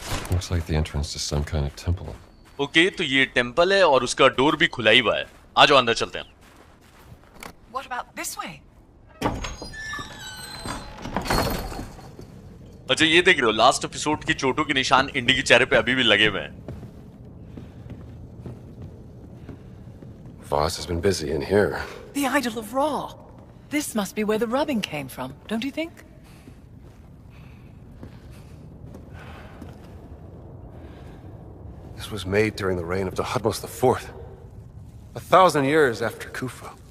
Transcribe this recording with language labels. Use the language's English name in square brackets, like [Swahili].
[English] Looks like the entrance to some kind of temple. [Hindi] Okay, तो ये temple है और उसका डोर भी खुला ही हुआ है। आ जाओ अंदर चलते हैं। [English] What about this way? [Hindi] अच्छा, ये देख रहे हो लास्ट एपिसोड की चोटों के निशान इंडी के चेहरे पे अभी भी लगे हुए हैं। [English] Voss has been busy in here. The idol of Ra. This must be where the rubbing came from, don't you think? This was made during the reign of Thutmose IV, 1,000 years after Khufu.